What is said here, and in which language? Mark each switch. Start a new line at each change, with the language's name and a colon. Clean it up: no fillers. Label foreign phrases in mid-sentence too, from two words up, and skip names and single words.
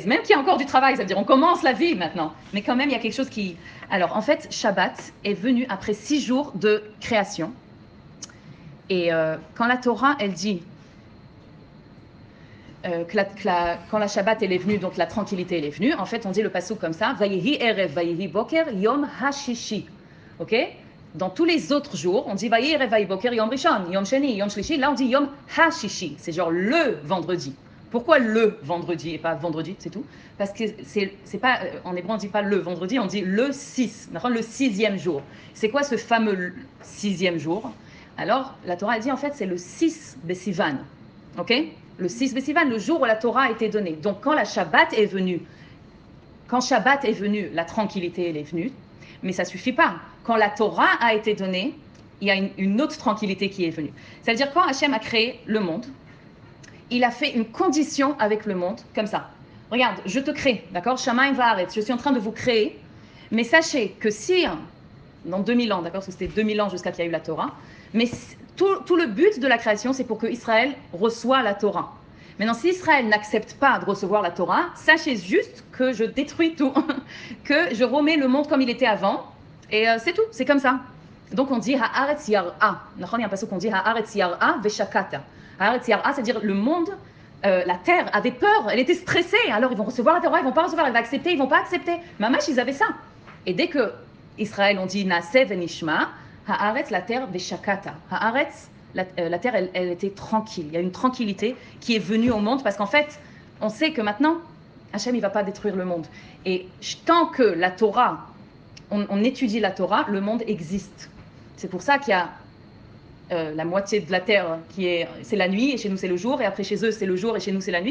French: Même qu'il y a encore du travail, ça veut dire on commence la vie maintenant, mais quand même il y a quelque chose qui... Alors en fait, Shabbat est venu après 6 jours de création. Et quand la Torah, elle dit... quand la Shabbat elle est venue, donc la tranquillité elle est venue, en fait on dit le passouk comme ça,
Hebrew: ויהי ערב ויהי בוקר יום הששי.
French: Ok? Dans tous les autres jours, on dit
Hebrew: ויהי ערב ויהי בוקר יום ראשון יום שני יום שלישי.
French: Là on dit
Hebrew: יום הששי,
French: c'est genre le vendredi. Pourquoi le vendredi et pas vendredi, c'est tout? Parce que c'est pas, en hébreu on dit pas le vendredi, on dit le 6, le 6e jour. C'est quoi ce fameux 6e jour? Alors la Torah elle dit en fait c'est le 6 Besivan. Ok? Le 6 Besivan, le jour où la Torah a été donnée. Donc quand Shabbat est venu, la tranquillité elle est venue, mais ça ne suffit pas. Quand la Torah a été donnée, il y a une autre tranquillité qui est venue. C'est-à-dire quand Hachem a créé le monde, il a fait une condition avec le monde, comme ça. Regarde, je te crée, d'accord?
Hebrew: שמים וארץ,
French: je suis en train de vous créer, mais sachez que si, dans 2000 ans, d'accord, parce que c'était 2000 ans jusqu'à qu'il y a eu la Torah, mais tout le but de la création, c'est pour que Israël reçoive la Torah. Maintenant, si Israël n'accepte pas de recevoir la Torah, sachez juste que je détruis tout, que je remets le monde comme il était avant, et c'est tout, c'est comme ça. Donc on dit
Hebrew: הארץ יראה.
French: Il y a un passage qu'on dit
Hebrew: הארץ יראה ושקטה. הארץ יראה,
French: c'est-à-dire le monde, la terre avait peur, elle était stressée. Alors ils vont recevoir la Torah, ils vont pas recevoir, elle va accepter, ils vont pas accepter. Mamash, ils avaient ça. Et dès que Israël, on dit
Hebrew: נעשה ונשמע הארץ,
French: la terre veshakata. Ha'aretz, la terre, elle était tranquille. Il y a une tranquillité qui est venue au monde parce qu'en fait, on sait que maintenant, Hachem, il va pas détruire le monde. Et tant que la Torah, on étudie la Torah, le monde existe. C'est pour ça qu'il y a la moitié de la terre c'est la nuit et chez nous c'est le jour, et après chez eux c'est le jour et chez nous c'est la nuit.